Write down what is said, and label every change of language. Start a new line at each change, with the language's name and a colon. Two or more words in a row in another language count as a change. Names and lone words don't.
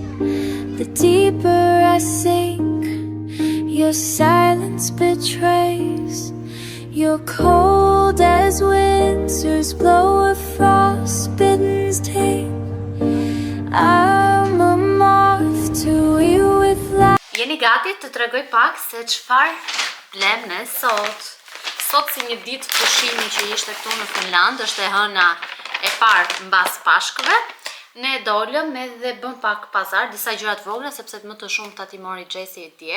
English: The deeper I sink, your silence betrays. You're cold as winters blow a frostbitten sting. I'm a moth to you with light.
Albanian: Jeni gati të tregoj pak se çfarë blem ne sot. Sot si një ditë pushimi që ishte këtu në Finland, është e hëna e parë mbas Pashkëve. Ne dolëm edhe bëm pak pazar, disa gjërat vogla, sepse më të shumë tati mori Gjesi dje.